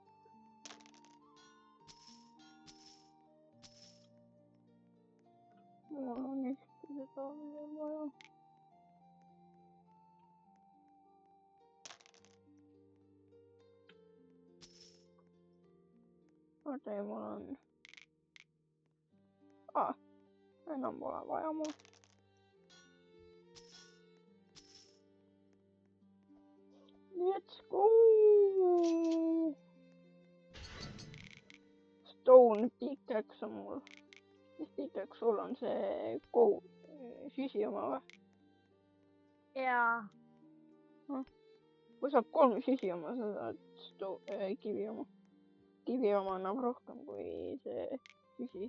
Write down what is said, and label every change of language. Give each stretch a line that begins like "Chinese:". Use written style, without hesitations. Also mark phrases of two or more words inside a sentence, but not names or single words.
Estonian: Mul on ühte seda veel vaja. Oota, mul on... enam pole vaja mul.
English: Let's go! Stone pickaxe
Estonian: on mul. Mis pickaxe sul on see süsi oma või? Jaa. Kui saab 3 süsi oma, sa saad kivi oma. Kivi oma annab rohkem kui see süsi.